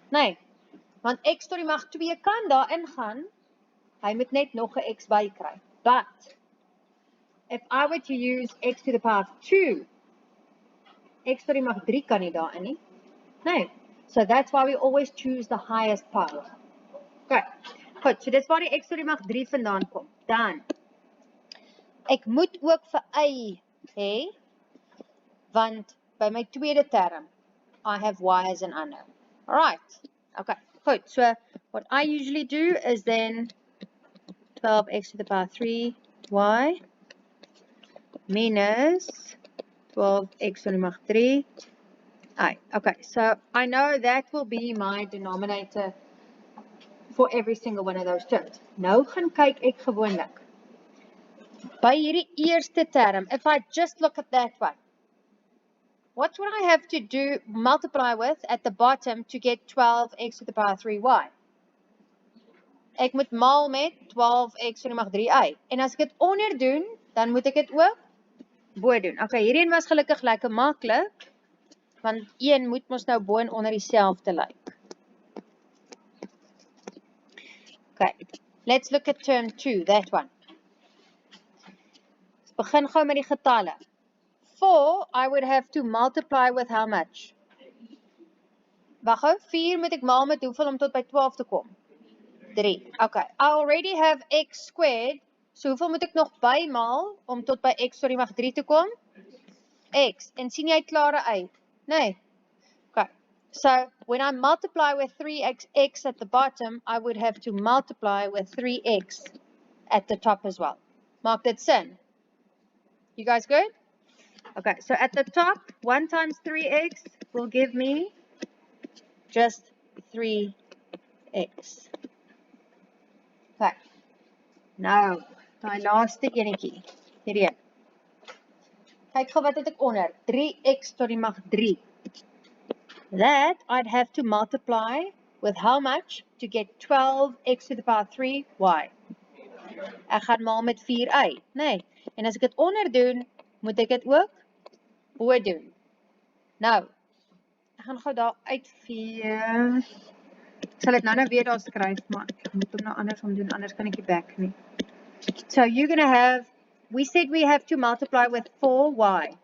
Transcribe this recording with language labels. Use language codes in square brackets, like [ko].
[af] Nee, want x tot die mag 2 kan daarin gaan, hy moet net nog 'n x by kry. [en] But, if I were to use x to the power 2, [af] x tot die mag 3 kan nie daarin nie. [en] Nee, so that's why we always choose the highest power. [af] Okay, goed, so dis waar die x tot die mag 3 vandaan kom. Dan, ek moet ook vir y hê, want by my tweede term, [en] I have y as an unknown. Alright, okay, good. So what I usually do is then 12x to the power 3y minus 12x to the power 3i. Okay, so I know that will be my denominator for every single one of those terms. [af] Nou gaan kyk ek gewoonlik. By hierdie eerste term, [en] if I just look at that one, what would I have to do, multiply with at the bottom to get 12x to the power 3y? [af] Ek moet maal met 12x to the mag 3y. En as ek dit onder doen, dan moet ek dit ook bo doen. Okay, hierheen was gelukkig lekker maklik, want 1 moet mos nou bo en onder dieselfde lyk. [en] Okay, let's look at term 2, that one. [af] Ons begin gou met die getalle. [en] 4, I would have to multiply with how much? [af] Wag gou, 4 moet ek maal met hoeveel om tot by 12 te kom? 3. [en] Okay, I already have x squared, so [af] hoeveel moet ek nog bymaal om tot by x tot die mag 3 te kom? X. En sien jy klare uit? Nee. [en] Okay, so when I multiply with 3x at the bottom, I would have to multiply with 3x at the top as well. [af] Maak dit sin? [en] You guys good? Okay, so at the top, 1 times 3x will give me just 3x. [af] Okay, nou, die laaste enetjie, hierheen. Kyk gou wat het ek onder, 3x tot die mag 3. [en] That I'd have to multiply with how much to get 12x to the power 3y. [af] Ek gaan maal met 4y, nee. En as ek dit onder doen, moet ek dit ook bo doen. Nou, ek gaan gou daar uitvee. Ek sal dit nou weer daar skryf, maar ek moet hom nou andersom doen, anders kan ek nie back nie. [en] So you're going to have, we said we have to multiply with 4y.